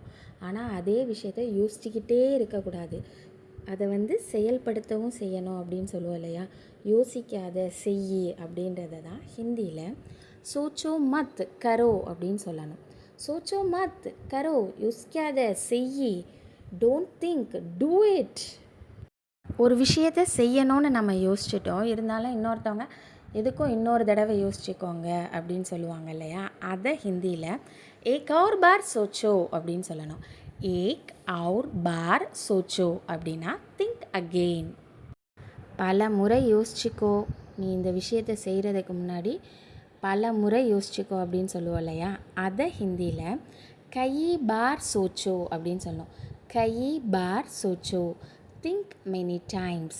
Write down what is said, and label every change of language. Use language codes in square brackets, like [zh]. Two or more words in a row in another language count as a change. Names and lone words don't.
[ta] ஆனால் அதே விஷயத்தை யோசிச்சுக்கிட்டே இருக்கக்கூடாது, அதை செயல்படுத்தவும் செய்யணும் அப்படின்னு சொல்லுவோம் இல்லையா. யோசிக்காத செய் அப்படின்றத தான் ஹிந்தியில் [hi] सोचो मत करो [ta] அப்படின்னு சொல்லணும். [hi] सोचो मत करो, [ta] யோசிக்காத செய், [en] Don't think, do it. [ta] ஒரு விஷயத்தை செய்யணும்னு நம்ம யோசிச்சிட்டோம், இருந்தாலும் இன்னொருத்தவங்க எதுக்கும் இன்னொரு தடவை யோசிச்சுக்கோங்க அப்படின்னு சொல்லுவாங்க இல்லையா. அதை ஹிந்தியில் [hi] एक और बार सोचो [ta] அப்படின்னு சொல்லணும். [hi] एक और बार सोचो [ta] அப்படின்னா [en] think again. [ta] பல முறை யோசிச்சிக்கோ, நீ இந்த விஷயத்தை செய்கிறதுக்கு முன்னாடி பல முறை யோசிச்சிக்கோ அப்படின்னு சொல்லுவோம் இல்லையா. அதை ஹிந்தியில் [hi] कई बार सोचो [ta] அப்படின்னு சொல்லணும். [hi] कई बार सोचो, [en] think many times.